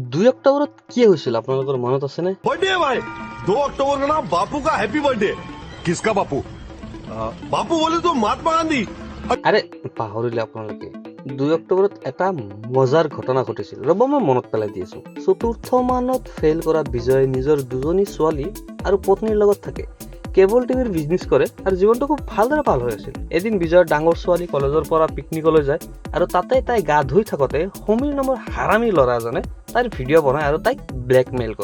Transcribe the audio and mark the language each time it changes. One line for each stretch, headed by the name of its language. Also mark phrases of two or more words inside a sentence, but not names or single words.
Assamese: 2 অক্টোবৰত কি হৈছিল আপোনালোকৰ মনত আছে নে?
Hindi: बर्थडे है भाई 2 अक्टूबर का नाम बापू का
English: Happy birthday.
Hindi: किसका बापू? बापू बोले तो महात्मा गांधी।
Assamese: আৰে পাহৰিলে আপোনালোকে 2 অক্টোবৰত এটা মজাৰ ঘটনা ঘটিছিল। ৰ'ব মই মনত পেলাই দি আছো। চতুৰ্থ মানত ফেইল কৰা বিজয় নিজৰ দুজনী ছোৱালী আৰু পত্নীৰ লগত থাকে। কেবল টিভিৰ বিজনেছ কৰে আৰু জীৱনটো খুব ভালদৰে পাৰ হৈ আছিল। এদিন বিজয়ৰ ডাঙৰ ছোৱালী কলেজৰ পৰা পিকনিকলৈ যায় আৰু তাতে তাই গা ধুই থাকোতে সমীৰ নামৰ হাৰামী ল'ৰা এজনে তাইৰ ভিডিঅ' বনায় আৰু তাইক ব্লেকমেইল কৰে।